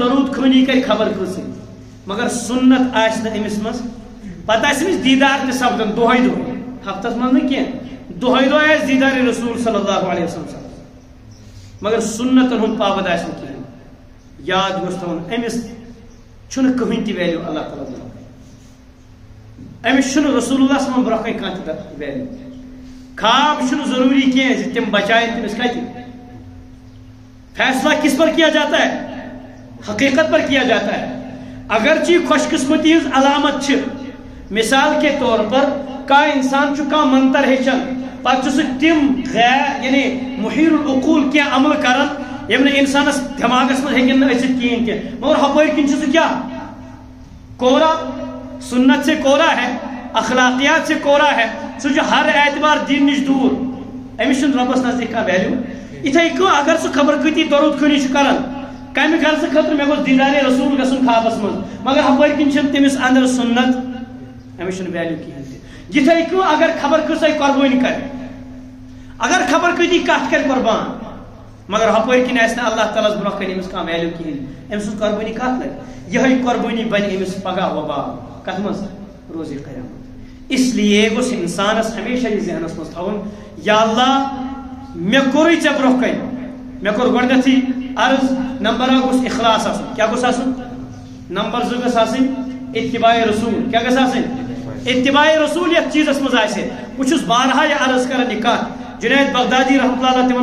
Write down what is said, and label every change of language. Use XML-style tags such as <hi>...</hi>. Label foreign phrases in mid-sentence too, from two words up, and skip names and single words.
<ks>درود خٲنی کرِ خبر کۭژٕے مگر سنت آسہِ نہٕ أمِس منٛز پتہٕ آسہِ أمِس دیٖدار تہِ سپدان دۄہے دۄہے ہفتس منٛز نہٕ کینٛہہ دۄہے دۄہے آسہِ دیٖدارِ رسول</ks> <ar>صلی اللہ علیہ وسلم</ar> <ks>مگر سنتن ہُنٛد پابند آسہِ نہٕ کِہیٖنۍ یاد گوٚژھ تھاوُن أمِس چھُنہٕ کٕہٕنۍ تہِ ویلیوٗ اللہ تعالیٰ برونٛہہ کَنہِ أمِس چھُنہٕ رسول اللہ</ks> <ar>صلی اللہ علیہ وسلم</ar> <ks>برونٛہہ کَنہِ کانٛہہ تہِ ویلیوٗ خواب چھُنہٕ ضروٗری کینٛہہ زِ تِم بچاین تٔمِس کتہِ</ks> <ur>فیصلہ کس پر کیا جاتا ہے حقیقت پر کیا جاتا ہے</ur> <ks>اگرچہ خوش قسمتی ہز علامت چھ</ks> <ur>مثال کے طور پر</ur> <ks>کا انسان چھ کا منتر ہیچن پتہ سہ تم غیر یعنی محیر العقول کیا عمل کرن یم نے انسانس دماغس من ہیکن نہ ٲسِتھ کہین کی مگر ہپٲرۍ کِنۍ چھُ سُہ کیا کورا</ks> <ur>سنت سے کورا ہے اخلاقیات سے کورا ہے</ur> <ks>سُہ چھُ ہر اعتبار دین نش دور أمِس چھُنہٕ رۄبس نزدیٖک کانٛہہ ویلیوٗ یِتھے کٔنۍ اگر سُہ خبر کۭتی درود خٲنی چھُ کران کمہِ غرضہٕ خٲطرٕ مےٚ گوٚژھ دیٖدارِ رسوٗل گژھُن خوابس منٛز مگر ہپٲرۍ کِنۍ چھنہٕ تٔمِس اندر سنت أمِس چھُنہٕ ویلیوٗ کِہیٖنۍ تہِ یِتھے کٔنۍ اگر خبر کۭژاہ قۄربٲنی کرِ اگر خبر کۭتی کتھ کرِ قۄربان مگر ہپٲرۍ کِنۍ آسہِ نہٕ اللہ تعالیٰ ہس برونٛہہ کَنہِ أمِس کانٛہہ ویلیوٗ کِہیٖنۍ أمۍ سٕنٛز قۄربٲنی کتھ لگہِ یِہے قۄربٲنی بنہِ أمِس پگاہ وبال کتھ منٛز روزِ قیامت</ks> <ur>اس لیے</ur> <ks>گوس انسانس ہمیشہ یہ ذہنس مز تھاون یا اللہ مے کوری ژے برونٛہہ کَنہِ مے کوٚر گۄڈنیٚتھٕے عرض نمبر اکھ گوٚژھ اخلاص آسُن کیٛاہ گوٚژھ آسُن نمبر زٕ گٔژھ آسٕنۍ اتباع رسول کیٛاہ گٔژھ آسٕنۍ اتباع رسول یتھ چیٖزس منٛز آسہِ بہٕ چھُس بارہا یہِ عرض کران یہِ کتھ جنید بغدادی</ks> <ar>رحمۃ اللہ علیہ</ar> <ks>تمن</ks>